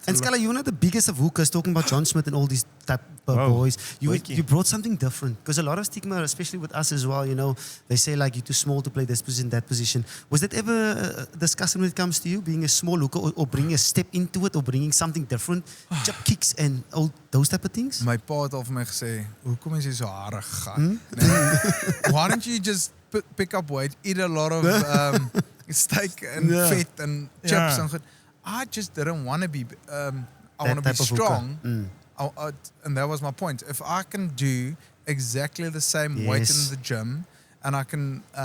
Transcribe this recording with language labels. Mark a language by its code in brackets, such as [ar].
[en] And Scala, you're not the biggest of hookers, talking about John Smith and all these type of boys. You brought something different, because a lot of stigma, especially with us as well, they say like you're too small to play this position, that position. Was that ever a discussion when it comes to you, being a small hooker or bringing a step into it or bringing something different, jump kicks and all those type of things? [af] My pa het al vir my gesê, hoekom is jy so harig gaan? [en] Why don't you just pick up weight, eat a lot of steak and fat and chips and good. I just didn't want to be. I want to be strong, and that was my point. If I can do exactly the same weight in the gym, and I can